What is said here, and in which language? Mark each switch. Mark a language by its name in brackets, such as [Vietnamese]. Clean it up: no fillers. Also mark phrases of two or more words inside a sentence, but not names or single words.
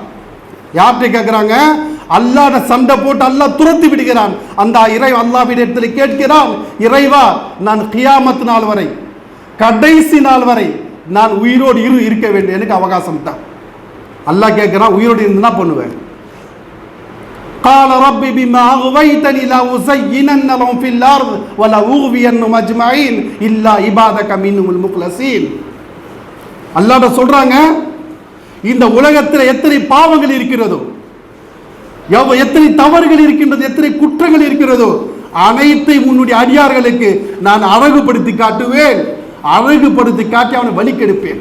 [Tamil] யார்கிட்ட கேட்கிறாங்க? அல்லாஹ்ட சண்டை போட்டு அல்லாஹ் துரத்தி விடுகிறான். அந்த அல்லாஹ்விடத்தில் கேட்கிறான், இறைவா நான் கியாமத் நாள் வரை, கடைசி நாள் வரை நான் உயிரோடு இருக்க வேண்டும், எனக்கு அவகாசம் தான். அல்லாஹ் கேட்கிறான், உயிரோடு இருந்தா பண்ணுவேன். [Arabic] قال رب بما أغويتني لأزينن لهم في الأرض ولأغوينهم أجمعين إلا عبادك منهم المخلصين. [Tamil] அல்லாஹ் சொல்றாங்க, இந்த உலகத்தில் எத்தனை பாவங்கள் இருக்கிறதோ, எத்தனை தவறுகள் இருக்கின்றது, எத்தனை குற்றங்கள் இருக்கிறதோ, அனைத்தை உன்னுடைய அடியார்களுக்கு நான் அழகுபடுத்தி காட்டுவேன். அழகுபடுத்தி காட்டி அவனை வலிக்கெடுப்பேன்.